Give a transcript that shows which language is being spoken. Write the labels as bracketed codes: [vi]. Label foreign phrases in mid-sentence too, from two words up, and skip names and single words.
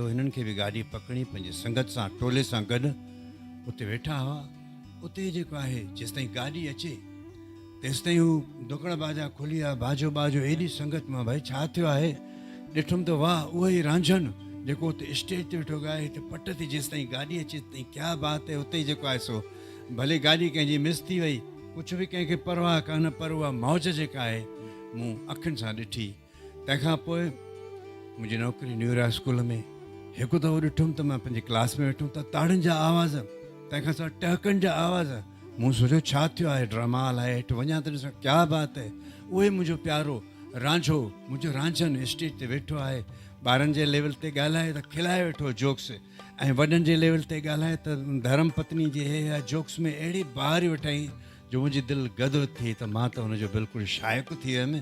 [sd] हिननि खे बि गाॾी पकड़ी पंहिंजी संगत सां टोले सां गॾु उते वेठा हुआ। उते जेको आहे जेसिताईं गाॾी अचे तेसिताईं हू दुकड़ बाजा खुली विया, बाजो बाजो, एॾी संगत मां भई छा थियो आहे। ॾिठुमि त वाह, उहो ई रांझन जेको उते स्टेज ते वेठो ॻाए, हिते पट ते जेसिताईं गाॾी अचे तेसिताईं [ur] کیا بات ہے. [sd] उते ई जेको आहे सो भले गाॾी कंहिंजी मिस थी वई, कुझु बि कंहिंखे परवाह कान, पर उहा मौज जेका आहे मूं अखियुनि सां ॾिठी। तंहिंखां पोइ मुंहिंजी नौकिरी न्यूरा स्कूल में हिकु दफ़ो ॾिठुमि त मां पंहिंजी क्लास में वेठुमि त ताड़ियुनि जा आवाज़, तंहिंखां सवाइ टहकनि जा आवाज़। मूं सोचियो छा थियो आहे, ड्रामा हलाए हेठि वञा त ॾिसां [ur] کیا بات ہے. [sd] उहे मुंहिंजो प्यारो रांझो, मुंहिंजो रांझन स्टेज ते वेठो आहे, ॿारनि जे लेवल ते ॻाल्हाए त खिलाए वेठो जोक्स, ऐं वॾनि जे लेवल ते ॻाल्हाए त धर्म पत्नी जे हे जोक्स में अहिड़ी बहारी वठाई जो मुंहिंजी दिलि गदि थी त मां त हुनजो बिल्कुलु शाइक़ु थी वियुमि।